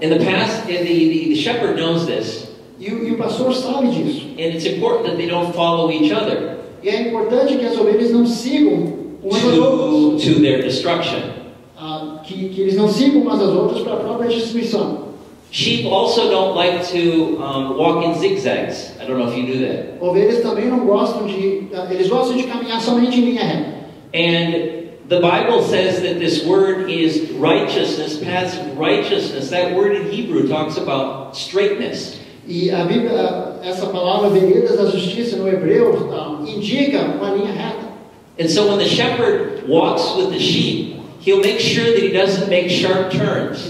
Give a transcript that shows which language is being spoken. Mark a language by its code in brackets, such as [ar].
[en] In the past, the shepherd knows this, [pt] E o pastor sabe disso. [en] and it's important that they don't follow each other [pt] E é importante que as ovelhas não sigam umas às outras. [en] to their destruction. [pt] Que eles não sigam umas às outras para a própria destruição. [en] Sheep also don't like to walk in zigzags. I don't know if you knew that. [pt] Ovelhas também não gostam eles gostam de caminhar somente em linha reta. [en] And the Bible says that this word is righteousness, paths of righteousness. That word in Hebrew talks about straightness. [pt] E a Bíblia, essa palavra veredas da justiça no hebreu indica uma linha reta. [en] And so when the shepherd walks with the sheep, he'll make sure that he doesn't make sharp turns.